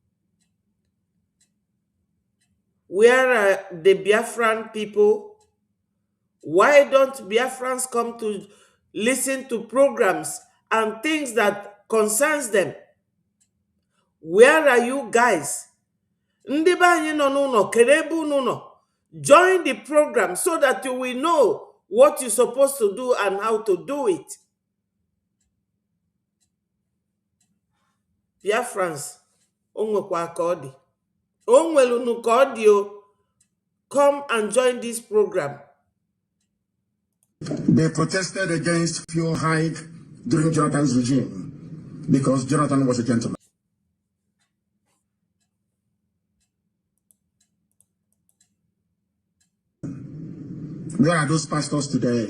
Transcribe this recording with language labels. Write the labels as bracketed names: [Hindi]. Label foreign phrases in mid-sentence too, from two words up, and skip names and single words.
[English] Where are the Biafran people? Why don't Biafrans come to listen to programs and things that concerns them? Where are you guys? [Igbo] Ndị be anyị nọ n'ụlọ, kedu ebe unu nọ? [English] Join the program so that you will know what you're supposed to do and how to do it. [Igbo] Biafrans, o nwekwa ka ọ dị. O nwere unu ka ọ dị o. [English] Come and join this program. They protested against fuel hike during Jonathan's regime because Jonathan was a gentleman. Where are those pastors today?